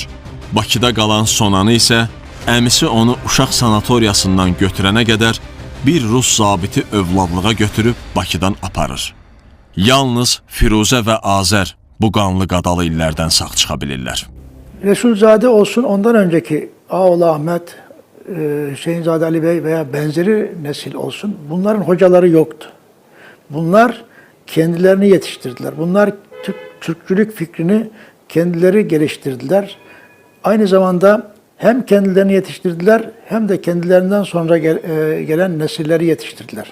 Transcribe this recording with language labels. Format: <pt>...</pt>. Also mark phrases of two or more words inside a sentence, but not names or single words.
<az>Bakıda qalan Sonanı isə əmisi onu uşaq sanatoriyasından götürənə qədər bir Rus zabiti övladlığa götürüb Bakıdan aparır. Yalnız Firuzə və Azər bu qanlı qadalı illərdən sağ çıxa bilirlər.</az> <tr>Resulzade olsun, ondan önceki Ağoğlu Ahmet, Hüseyinzade Ali Bey veya benzeri nesil olsun, bunların hocaları yoktu. Bunlar kendilerini yetiştirdiler. Bunlar Türkçülük fikrini kendileri geliştirdiler. Aynı zamanda hem kendilerini yetiştirdiler hem de kendilerinden sonra gelen nesilleri yetiştirdiler.</tr>